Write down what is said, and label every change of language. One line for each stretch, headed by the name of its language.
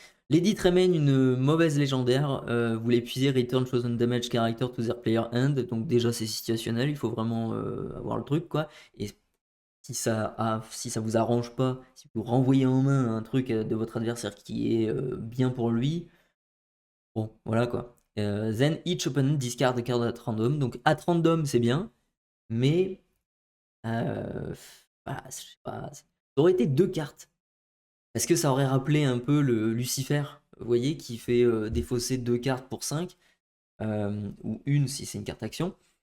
English: Lady Tremaine,
French: une mauvaise légendaire. Vous l'épuisez,
English: return chosen damage character to their player hand.
French: Donc déjà c'est situationnel, il faut vraiment avoir le truc quoi. Et si ça vous arrange pas, si vous renvoyez en main un truc de votre adversaire qui est bien pour lui, bon voilà quoi.
English: Then each opponent discard a card at random.
French: Donc at random c'est bien, mais voilà, je sais pas, ça aurait été 2 cartes. Est-ce que ça aurait rappelé un peu le Lucifer, vous voyez, qui fait défausser 2 cartes pour 5, ou une si c'est une carte action.